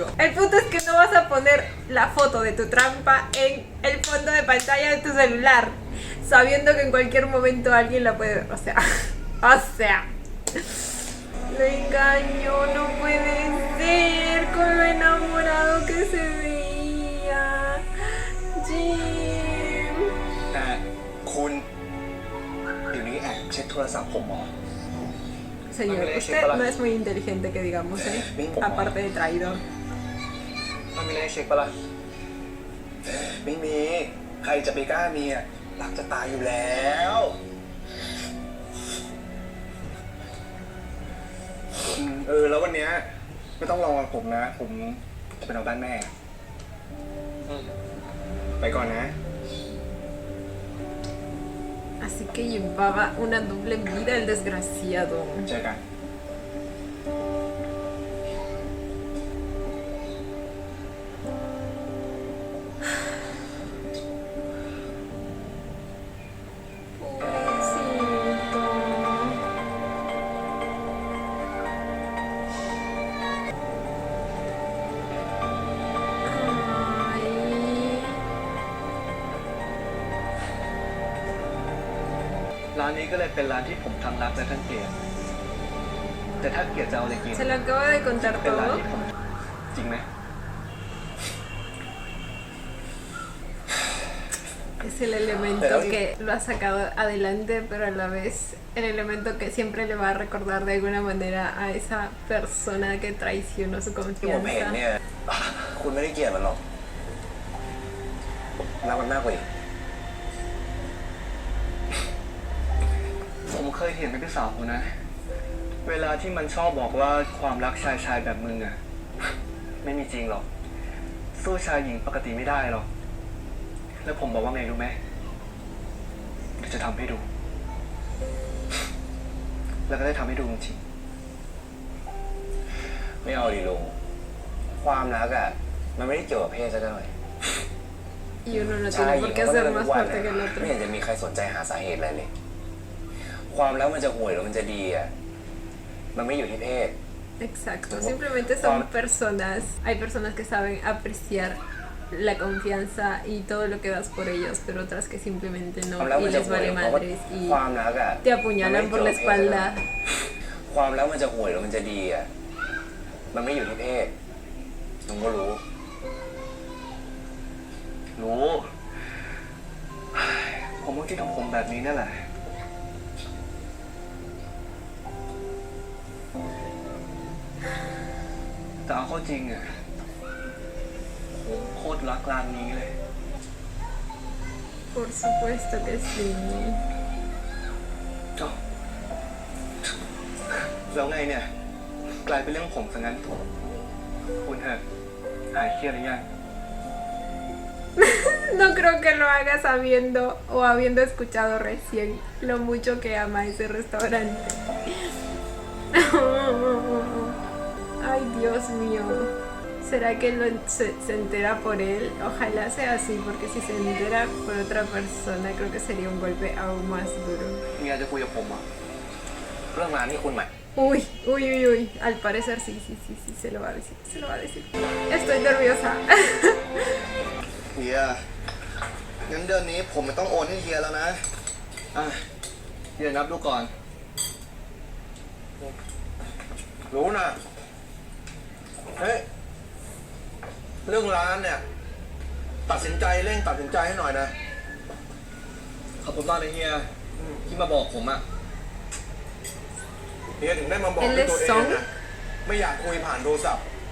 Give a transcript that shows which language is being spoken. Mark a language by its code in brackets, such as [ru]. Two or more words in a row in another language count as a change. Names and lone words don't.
[es] El punto es que no vas a poner la foto de tu trampa en el fondo de pantalla de tu celular, sabiendo que en cualquier momento alguien la puede ver. O sea, lo engañó, no puede ser, con lo enamorado que se veía. Jim. [th] แต่คุณเดี๋ยวนี้แอบเช็คโทรศัพท์ผมเหรอ [es] Señor, usted no es muy inteligente que digamos, aparte de traidor. [th] มันมีอะไรให้เช็คปะล่ะไม่มีใครจะไปกล้ามีอ่ะรักจะตายอยู่แล้วแล้ววันเนี้ยไม่ต้องรอผมนะผมจะไปนอนบ้านแม่ไปก่อนนะ [es] Así que llevaba una doble vida el desgraciado. [th] เจอกัน [es] Pobrecito. Ay. [th] ร้านนี้ก็เลยเป็นร้านที่ผมทั้งรักและทั้งเกลียดแต่ถ้าเกลียดจะเอาอะไรกิน [es] Se lo acabo de contar [th] เป็นร้าน [es] todo. [th] ที่ผมจริงไหม [es] Es el elemento que lo ha sacado adelante, pero a la vez el elemento que siempre le va a recordar de alguna manera a esa persona que traicionó su [th] ที่ผมเห็น [es] confianza. [th] เนี่ยคุณไม่ได้เกลียดมันหรอกรักมันมากกว่าอีก ผมเคยเห็นเป็นพี่สาวคุณนะ เวลาที่มันชอบบอกว่าความรักชายแบบมึงอะไม่มีจริงหรอก สู้ชายหญิงปกติไม่ได้หรอก แล้วผมบอกว่าไงรู้ไหมเดี๋ยวจะทำให้ดู แล้วก็ได้ทำให้ดูจริง ไม่เอาดิลุงความรักอ่ะมันไม่ได้เกี่ยวกับเพศซะหน่อย [es] Y uno no [th] ชาย [es] tiene [th] หญิ [es] por [th] ง [es] qué [th] เขา [es] ser [th] เลิก [es] más [th] ทุกวัน [es] fuerte que el [th] ไม่ [es] otro. [th] เห็นจะมีใครสนใจหาสาเหตุอะไรเลย ความรักมันจะห่วยหรือมันจะดีอ่ะมันไม่อยู่ที่เพศ [es] Exacto, simplemente son personas, hay personas que saben apreciar la confianza y todo lo que das por ellos, pero otras que simplemente [th] ความ [es] no [th] รัก [es] y [th] มันจะ [es] les [th] ห่วย [es] vale [th] เพราะว่า [es] madres y [th] ความรักอ่ะ [es] te apuñalan por la espalda. [th] ความรักมันจะห่วยหรือมันจะดีอ่ะมันไม่อยู่ที่เพศลุงก็รู้ ๆ รู้ ผมก็คิดของผมแบบนี้นั่นแหละ แต่เอาเข้าจริงอ่ะผมโคตรรักร้านนี้เลย [es] Por supuesto que sí. [th] เอ้าแล้วไงเนี่ย กลายเป็นเรื่องผมซะงั้น คุณเถอะหายเครียดหรือยัง [es] No creo que lo haga sabiendo o habiendo escuchado recién lo mucho que ama ese restaurante. Ay, Dios mío. ¿Será que se entera por él? Ojalá sea así, porque si se entera por otra persona, creo que sería un golpe aún más duro. [th] เมียจะคุยกับผมอ่ะ เรื่องงานนี่คุณไหม [es] Uy, uy, uy, uy. Al parecer sí, se lo va a decir, se lo va a decir. Estoy nerviosa. [th] เฮียงั้นเดือนนี้ผมไม่ต้องโอนให้เฮียแล้วนะ อ่ะเฮียนับดูก่อน รู้นะ เฮ้ย เรื่องร้านเนี่ย ตัดสินใจเร่งตัดสินใจให้หน่อยนะ ขอบคุณมากเลยเฮียที่มาบอกผมอะเฮียถึงได้มาบอกด้วยตัวเองนะไม่อยากคุยผ่านโทรศัพท์